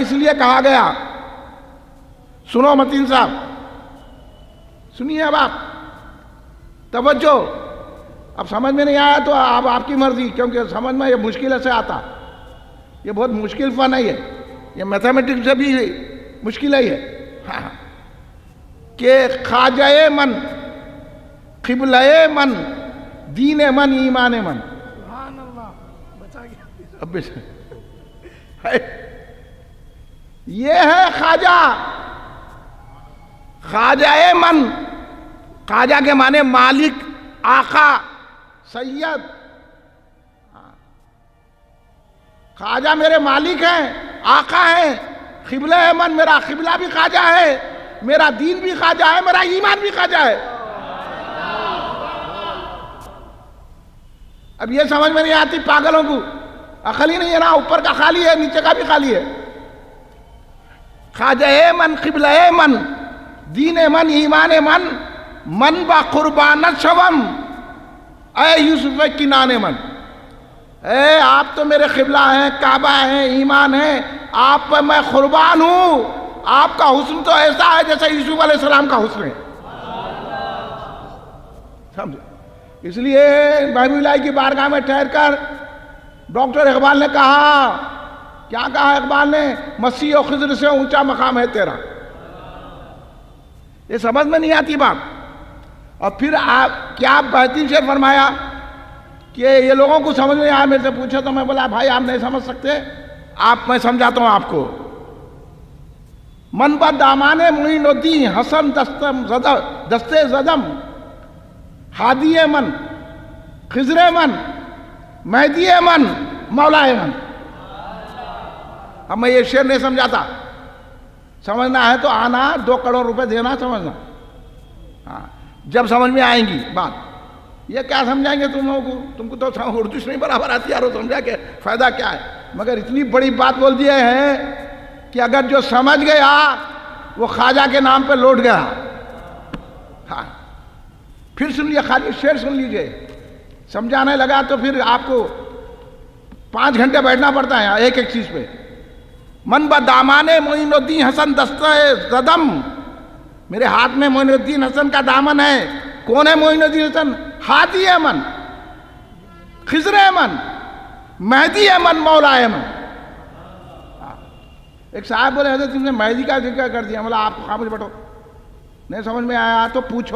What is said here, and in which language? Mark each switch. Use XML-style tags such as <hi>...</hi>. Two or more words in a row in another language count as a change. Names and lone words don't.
<ur>اس لیے کہا گیا، سنو متین صاحب، سنیے اب آپ توجہ. اب سمجھ میں نہیں آیا تو اب آپ کی مرضی، کیونکہ سمجھ میں یہ مشکل سے آتا، یہ بہت مشکل فن ہے، یہ میتھمیٹکس سے بھی مشکل ہے یہ.</ur> <fa>کہ خواجہ من، قبلہ من، دین من، ایمان من.</fa> <ar>سبحان اللہ،</ar> <ur>بچا گیا. یہ ہے خواجہ.</ur> <fa>خواجہ من،</fa> <ur>خواجہ کے معنی مالک، آقا، سید. خواجہ میرے مالک ہیں، آقا ہیں.</ur> <fa>قبلہ من،</fa> <ur>میرا قبلہ بھی خواجہ ہے، میرا دین بھی خواجہ ہے، میرا ایمان بھی خواجہ ہے. اب یہ سمجھ میں نہیں آتی پاگلوں کو، عقل ہی نہیں ہے نا، اوپر کا خالی ہے نیچے کا بھی خالی ہے.</ur> <fa>خواجہ من، قبلہ من، دین من، ایمان من، من با قربانت شوم، اے یوسف کنانے من.</fa> <ur>اے آپ تو میرے قبلہ ہیں، کعبہ ہیں، ایمان ہیں، آپ پر میں قربان ہوں. آپ کا حسن تو ایسا ہے جیسے یوسف علیہ السلام کا حسن ہے. سمجھے؟ اس لیے محبوب اللہ کی بارگاہ میں ٹھہر کر ڈاکٹر اقبال نے کہا، کیا کہا اقبال نے؟ مسیح و خضر سے اونچا مقام ہے تیرا. یہ سمجھ میں نہیں آتی بات. اور پھر آپ کیا بہترین شعر فرمایا کہ یہ لوگوں کو سمجھ میں آیا. میرے سے پوچھا تو میں بولا بھائی آپ نہیں سمجھ سکتے، آپ میں سمجھاتا ہوں آپ کو.</ur> <fa>من بد دامان معین الدین حسن دستے زدم، ہادی من، خضر من، مہدی من، مولا من.</fa> <ur>اب میں یہ شعر نہیں سمجھاتا، سمجھنا ہے تو آنا، 2 کروڑ روپے دینا، سمجھنا. ہاں جب سمجھ میں آئیں گی بات. یہ کیا سمجھائیں گے تم لوگوں کو؟ تم کو تو اردو نہیں برابر آتی یارو، سمجھا کہ فائدہ کیا ہے. مگر اتنی بڑی بات بول دیے ہیں کہ اگر جو سمجھ گیا وہ خواجہ کے نام پہ لوٹ گیا. ہاں پھر سن لیے، خالی شعر سن لیجئے. سمجھانے لگا تو پھر آپ کو 5 گھنٹے بیٹھنا پڑتا ہے ایک ایک چیز پہ.</ur> <fa>من با دامان معین الدین حسن دستہ زدم،</fa> <ur>میرے ہاتھ میں معین الدین حسن کا دامن ہے. کون ہے معین الدین حسن؟</ur> <fa>ہادی احمد، خضر احمد، مہدی احمد، مولا احمد.</fa> <ur>ایک صاحب بولے حضرت تم نے مہدی کا ذکر کر دیا. بولا آپ خاموش بیٹھو، نہیں سمجھ میں آیا تو پوچھو.</ur>